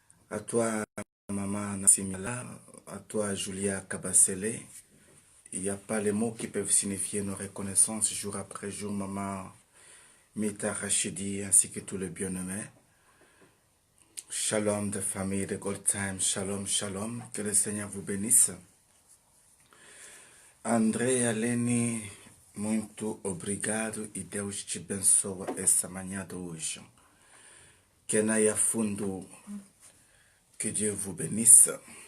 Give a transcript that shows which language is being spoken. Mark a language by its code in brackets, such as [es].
[fr] À toi, maman Nassimila, à toi, Julia Kabasele. Il n'y a pas les mots qui peuvent signifier nos reconnaissances jour après jour, maman Mita Rachidi, ainsi que tous les bien-aimés. Shalom de famille de Gold Time, shalom, shalom, que le Seigneur vous bénisse. [pt] André Aleni, muito obrigado e Deus te abençoe essa manhã de hoje. [fr] Kenaya Fundo, que Dieu vous bénisse.